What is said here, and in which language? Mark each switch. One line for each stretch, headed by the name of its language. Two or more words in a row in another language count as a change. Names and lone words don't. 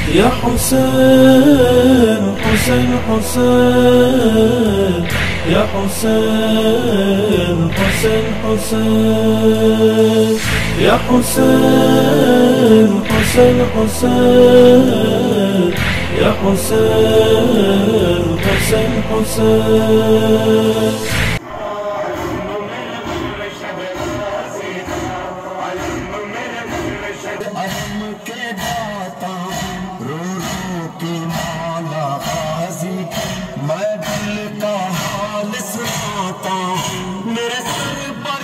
Arabic: يا حسين حسين حسين يا حسين حسين حسين يا حسين حسين حسين يا حسين حسين حسين
Urdu: میں دل کا حال سناتا ہوں میرے سر پر